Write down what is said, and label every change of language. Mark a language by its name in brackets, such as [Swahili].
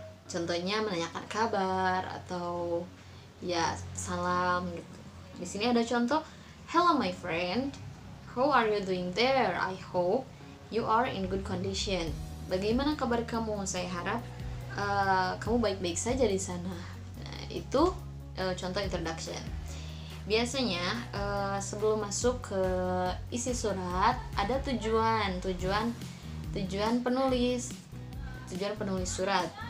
[Indonesian] Contohnya menanyakan kabar atau ya salam gitu. Di sini ada contoh, [English] Hello my friend, how are you doing there? I hope you are in good condition. [Indonesian] Bagaimana kabar kamu? Saya harap kamu baik-baik saja di sana. Nah, itu contoh introduction. Biasanya sebelum masuk ke isi surat ada tujuan penulis surat.